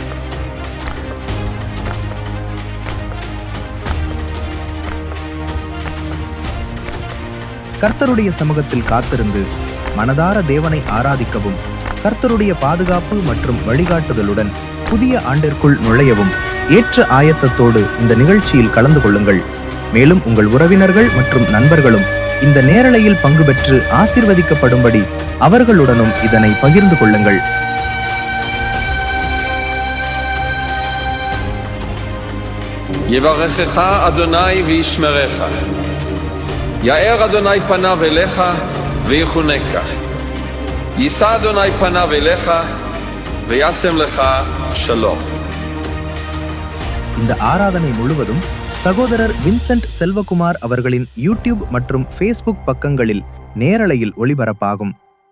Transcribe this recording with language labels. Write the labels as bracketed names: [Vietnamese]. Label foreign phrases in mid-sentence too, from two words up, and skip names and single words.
[Tamil] கர்த்தருடைய சமூகத்தில் காத்திருந்து மனதார தேவனை ஆராதிக்கவும், கர்த்தருடைய பாதுகாப்பு மற்றும் வழிகாட்டுதலுடன் புதிய ஆண்டிற்குள் நுழையவும் ஏற்ற ஆயத்தத்தோடு இந்த நிகழ்ச்சியில் கலந்து கொள்ளுங்கள். மேலும் உங்கள் உறவினர்கள் மற்றும் நண்பர்களும் இந்த நேரலையில் பங்கு பெற்று ஆசீர்வதிக்கப்படும்படி அவர்களுடனும் இதனை பகிர்ந்து கொள்ளுங்கள். [Hebrew] יברכך אדוני וישמרך. יאר אדוני פניו אליך ויחונקה. יישא אדוני פניו אליך וישם לך שלום. [Tamil] இந்த ஆராதனை முழுவதும் சகோதரர் வின்சென்ட் செல்வகுமார் அவர்களின் யூடியூப் மற்றும் ஃபேஸ்புக் பக்கங்களில் நேரலையில் ஒளிபரப்பாகும்.